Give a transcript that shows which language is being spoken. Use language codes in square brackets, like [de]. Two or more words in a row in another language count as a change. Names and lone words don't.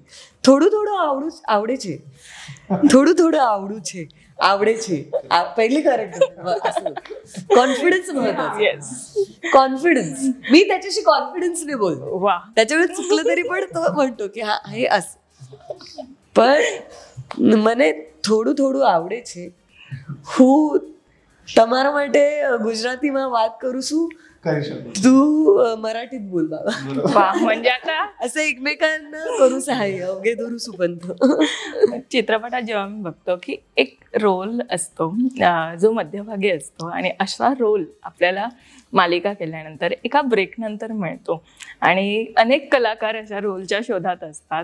[mr] थोडं आवडेचे, थोडं आवडेचे पहिली करेक्ट. कॉन्फिडन्स महत्वाचा, कॉन्फिडन्स. मी त्याच्याशी कॉन्फिडन्सने बोलतो. त्याच्यामुळे चुकलं तरी पण तो म्हणतो की हा हे असं. [gu] पण મને થોડું આવડે છે. હું તમારા માટે ગુજરાતીમાં વાત કરું છું, [mr] तू मराठीत बोल बाबा. म्हणजे आता असं एकमेकांना करू सहाय्य, अवघे धरू सुपंथ. चित्रपटात जेव्हा मी बघतो की एक रोल असतो जो मध्यभागी असतो, आणि असा रोल आपल्याला मालिका केल्यानंतर एका ब्रेक नंतर मिळतो, आणि अनेक कलाकार अशा रोलच्या शोधात असतात.